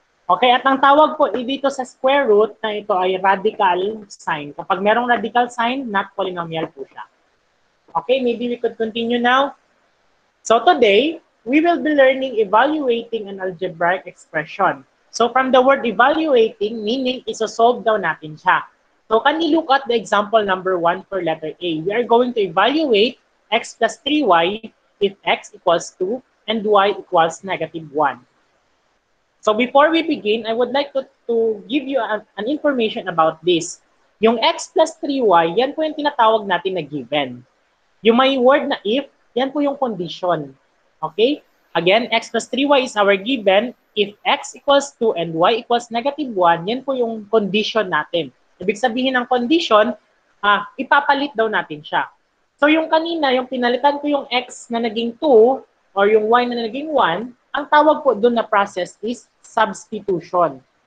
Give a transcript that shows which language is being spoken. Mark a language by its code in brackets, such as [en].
[tl] Okay, at ang tawag po dito sa square root na ito ay radical sign. Kapag merong radical sign, [en] not polynomial [tl] po siya. [en] Okay, maybe we could continue now. So today, we will be learning evaluating an algebraic expression. So from the word evaluating, meaning [tl] isosolve daw natin siya. [en] So can you look at the example number 1 for letter A? We are going to evaluate x plus 3y if x equals 2 and y equals negative 1. So before we begin, I would like to give you an information about this. [tl] Yung x plus 3y, yan po yung tinatawag natin na given. Yung may word na if, yan po yung condition. Okay? [en] Again, x plus 3y is our given. If x equals 2 and y equals negative 1, [tl] yan po yung condition natin. Ibig sabihin ng condition, ipapalit daw natin siya. So yung kanina, yung pinalitan ko yung x na naging 2 or yung y na naging 1, ang tawag po doon na process is substitution.